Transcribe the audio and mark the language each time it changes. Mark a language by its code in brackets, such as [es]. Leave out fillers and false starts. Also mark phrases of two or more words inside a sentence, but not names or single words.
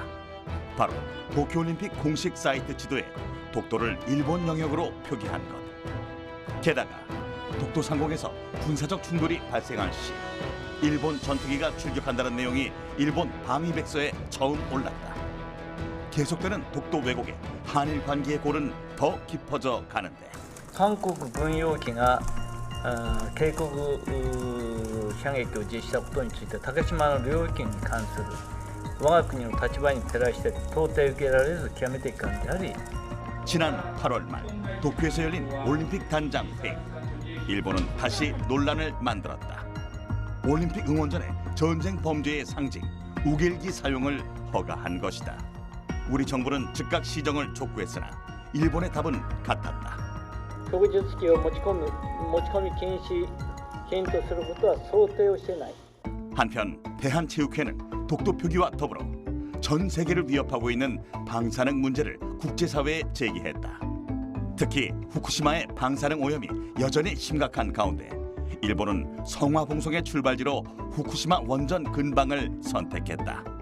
[ko] 바로 도쿄올림픽 공식 사이트 지도에 독도를 일본 영역으로 표기한 것. 게다가 독도 상공에서 군사적 충돌이 발생할 시 일본 전투기가 출격한다는 내용이 일본 방위백서에 처음 올랐다. 계속되는 독도 왜곡에 한일 관계의 골은 더 깊어져 가는데 [ja] 韓国軍用機が警告射撃を実施したことについて竹島の領域に関する我が国の立場に照らして到底受けられず極めて遺憾であり [ko] 지난 8월 말 도쿄에서 열린 올림픽 단장 회의. 일본은 다시 논란을 만들었다. 올림픽 응원전에 전쟁 범죄의 상징 우길기 사용을 허가한 것이다. 우리 정부는 즉각 시정을 촉구했으나 일본의 답은 같았다. [ja] 旭日旗を持ち込み禁止することは想定をしていない [ko] 한편 대한체육회는 독도 표기와 더불어 전 세계를 위협하고 있는 방사능 문제를 국제사회에 제기했다. 특히 후쿠시마의 방사능 오염이 여전히 심각한 가운데 일본은 성화봉송의 출발지로 후쿠시마 원전 근방을 선택했다.